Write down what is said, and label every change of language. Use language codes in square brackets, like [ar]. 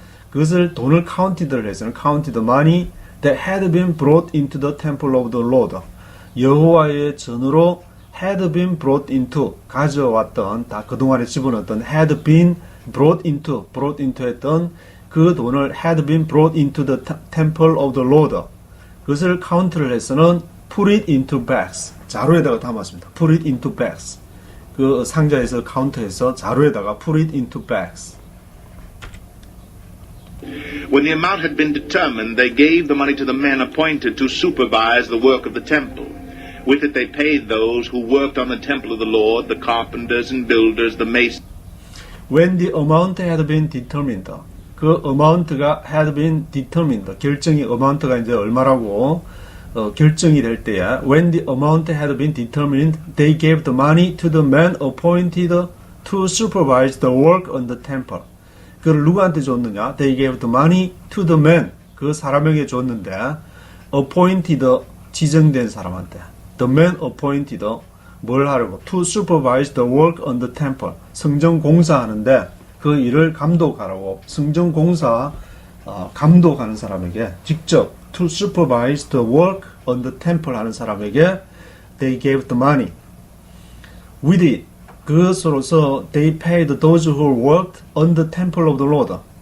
[ko] 그것을 돈을 counted를 해서는 [en] counted the money that had been brought into the temple of the Lord. [ko] 여호와의 전으로 [en] had been brought into, [ko] 가져왔던, 다 그동안에 집어넣었던 [en] had been brought into [ko] 했던 그 돈을 [en] had been brought into the temple of the Lord. [ko] 그것을 카운트를 해서는 [en] put it into bags, [ko] 자루에다가 담았습니다. [en] put it into bags. [ko] 그 상자에서 카운트해서 자루에다가 [en] put it into bags. When the amount had been determined, they gave the money to the men appointed to supervise the work of the temple. With it they paid those who worked on the temple of the Lord, the carpenters and builders, the masons. When the amount had been determined, [ko] 그 amount가 [en] had been determined, [ko] 결정이 amount가 이제 얼마라고 결정이 될 때에 [en] when the amount had been determined, they gave the money to the men appointed to supervise the work on the temple. [ko] 그걸 누구한테 줬느냐? [en] They gave the money to the men. [ko] 그 사람에게 줬는데 appointed, 지정된 사람한테. [en] The men appointed, [ko] 뭘 하려고? [en] To supervise the work on the temple. [ko] 성전 공사하는데 그 일을 감독하라고. 성전 공사 감독하는 사람에게 직접 [en] to supervise the work on the temple [ko] 하는 사람에게 [en] they gave the money. with it. [ko] 그것으로서 [en] they paid those who worked on the temple of the Lord.